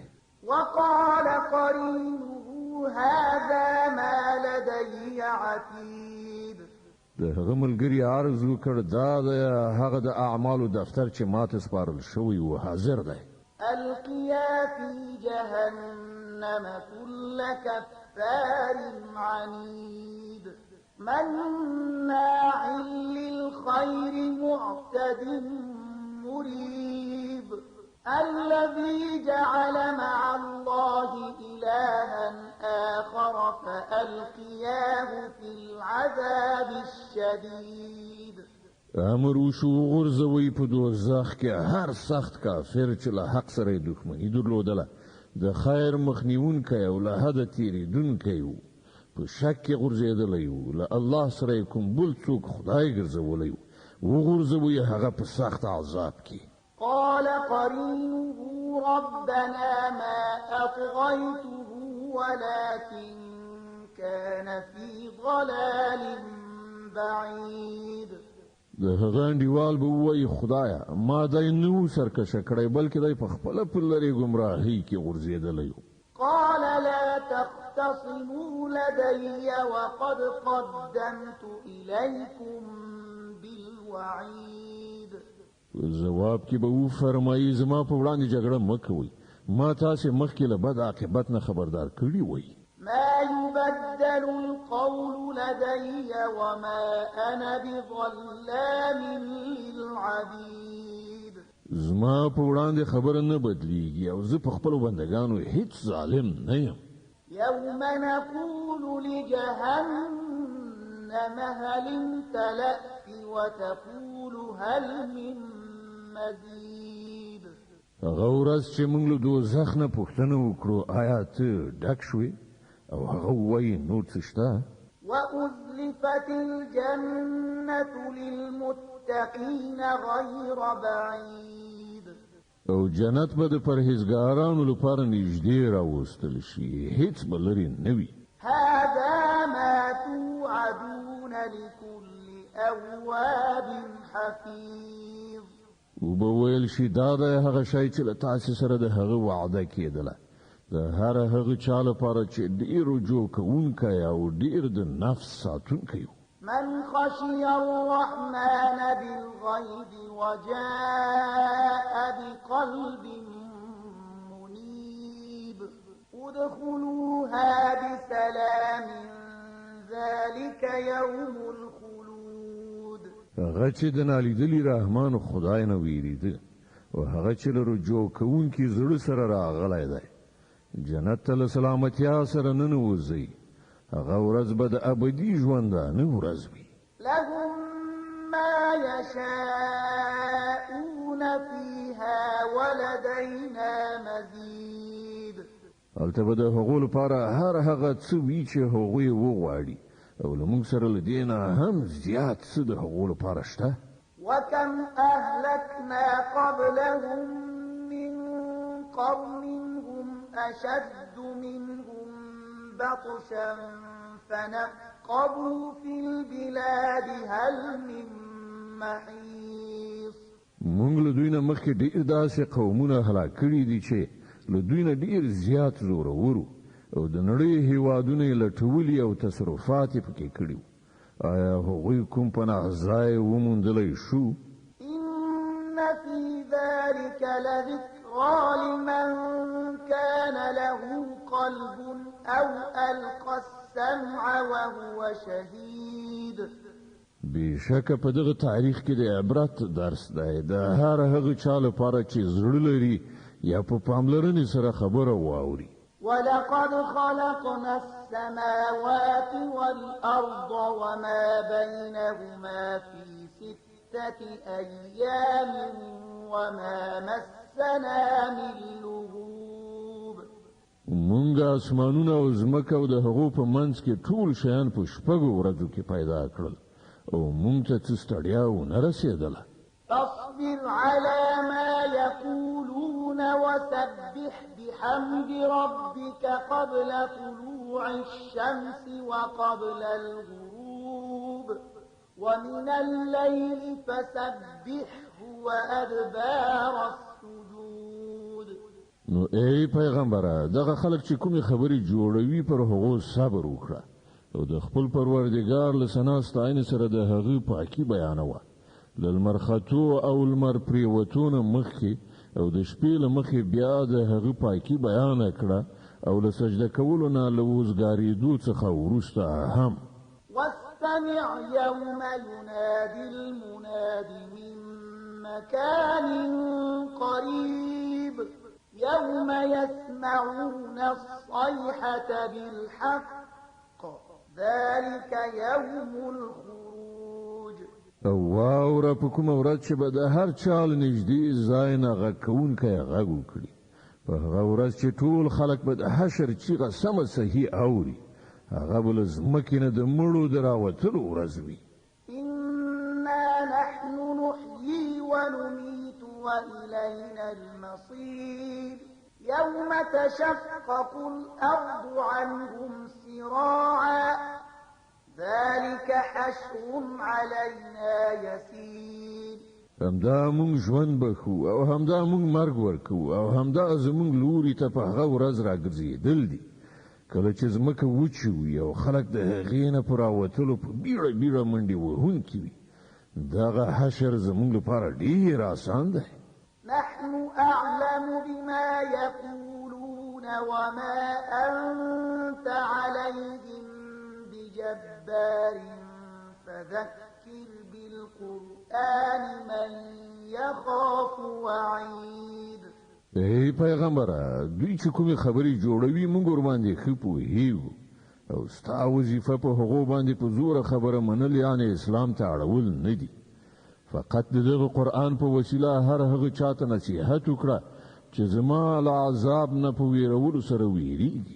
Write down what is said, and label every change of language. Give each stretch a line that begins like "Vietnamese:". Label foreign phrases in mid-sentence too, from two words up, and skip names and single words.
Arabic: وقال قرينه هذا ما لدي عتيد.
Pashto: د هغه ملګري عرض وکړ دا د هغه د اعمالو دفتر چې ماته سپارل شوی و حاضر دی.
Arabic: القيا في جهنم كل كفار عنيد مناع للخير معتد مريب الذي جعل مع الله إلها آخر فألقياه في العذاب الشديد.
Pashto: امر وشو غرزوی په دوزخ کې هر سخت کافر چې له حق سره دښمني درلودله د خیر مخنیونکی او له حده تیریدونکی و، په شک کې غورځېدلی و، له الله سره کوم بل څوک خدای ګرځولی و، وغورځوی هغه په سخت عذاب کې.
Arabic: قال قرينه ربنا ما أطغيته ولكن كان في ضلال بعيد.
Pashto: د هغه انډیوال به وایي خدایا ما دای نو سرکشه کړی بلکې دای په خپله په لرې ګمراهۍ کې غورځېدلی و.
Arabic: قال لا تختصموا لدي وقد قدمت إليكم بالوعيد.
Pashto: جواب کې به وفرمایي زما په وړاندې جګړه مه کوئ، ما تاسې مخکې له بد عاقبت نه خبردار کړي وئ.
Arabic: ما يبدل القول لدي وما أنا بظلام للعبيد.
Pashto: زما په وړاندې خبره نه بدلیږي او زه په خپلو بندګانو هیڅ ظالم نه یم.
Arabic: يوم نقول لجهنم هل امتلأت وتقول هل من مزيد.
Pashto: هغه ورځ چې موږ له دوزخ نه پوښتنه وکړو آیا ته ډک شوې او هغه وایي نور څه شته.
Arabic: وأزلفت الجنة للمتقين غير بعيد.
Pashto: او جنت به د پرهیزګارانو لپاره نږدې راوستل شي، هیڅ به لرې نه وي.
Arabic: هذا ما توعدون لكل أواب حفيظ.
Pashto: وبه ویل شي دا د هغه شی چې له تاسې سره د هغه وعده کېدله، د هر هغه چا لپاره چې ډېر رجوع کوونکی او ډېر د نفس ساتونکی و.
Arabic: من خشي الرحمن بالغيب وجاء بقلب منيب ادخلوها بسلام ذلك يوم الخلود.
Pashto: هغه چې د نالیدلي رحمان خدای نه ویریده او هغه چې له رجوع کوونکي زړه سره راغلی دی جنت ته له سلامتیا سره ننوځي. هغه ورځ به د ابدي ژوندانه ورځ وي.
Arabic: لهم ما يشاءون فيها ولدينا مزيد.
Pashto: هلته به د هغو لپاره هر هغه څه وي چې هغوی وغواړي او له موږ سره له دې نه هم زیات څه د هغو لپاره شته.
Arabic: وكم أهلكنا قبلهم من قرن هم أشد منهم بطشا فنقبوا في البلاد هل من محيص.
Pashto: موږ له دوی نه مخکې ډېر داسې قومونه هلاک کړي دي چې له دوی نه ډېر زیات زورور او د نړۍ هېوادونه یې لټولي او تصرفات یې پکې کړي وو. آیا هغوی کوم پناه ځای وموندلی شو؟
Arabic: إن في ذلك لذكرى لمن كان له قلب أو ألقى السمع وهو شهيد.
Pashto: بېشکه په دغه تاریخ کې د عبرت درس دی د هر هغه چا لپاره چې زړه لري یا په پاملرنې سره خبره واوري.
Arabic: ولقد خلقنا السماوات والأرض وما بينهما في 6 أيام وما مسنا مسنا من لغوب
Pashto: مونږ اسمانونه او ځمکه او د هغو په منځ کې ټول شیان په شپږو ورځو کې پیدا کړل او مونږ ته څه ستړیا ونه رسېدله.
Arabic: فاصبر على ما يقولون وسبح بحمد ربك قبل طلوع الشمس وقبل الغروب ومن الليل فسبحه وأدبار السجود.
Pashto: نو ای پیغمبره دغه خلک چې کومې خبرې جوړوي پر هغو صبر وکړه او د خپل پروردګار له ثنا ستاینې سره د هغه پاکي بیانوه. للمر خطو او المر پریوتونه مخکې او د شپې له مخې بیا د هغه پاکي بیان کړه او له سجده کولو نه له وزګارېدو څخه وروسته هم
Arabic: واستمع يوم ينادي المناد من مكان قريب يوم يسمعون الصيحة بالحق ذلك يوم الخروج.
Pashto: او واوره په کومه ورځ چې به د هر چا له نږدې ځای نه غږ کوونکی غږ وکړي په هغه ورځ چې ټول خلک به د حشر چیغه سمه صحیح اوري هغه به له ځمکې نه د مړو د راوتلو ورځ وي.
Arabic: إنا نحن نحيي ونميت وإلينا المصير يوم تشقق الأرض عنهم سراعا ذلك حشر علينا يسير.
Pashto: همدا مونږ ژوند بخو او همدا مونږ مرګ ورکو او همدا زمونږ لوري ته په هغه ورځ راګرځېدل دي کله چې ځمکه وچوي او خلک د هغې نه په راوتلو په بیړه بیړه منډې وهونکي وي. دغه حشر زمونږ لپاره ډېر آسان دی.
Arabic: نحن أعلم بما يقولون وما أنت عليهم بجبار فذكر بالقرآن من يخاف وعيد.
Pashto: ای پیغمبره دوی چې کومې خبرې جوړوي موږ ورباندې ښه پوهېږو او ستا وظیفه په هغو باندې په زوره خبره منل یعنې اسلام ته اړول نه دي. فقط د دغه قرآن په وسیله هر هغه چاته نصیحت وکړه چې زما له عذاب نه په ویرولو سره ویریږي.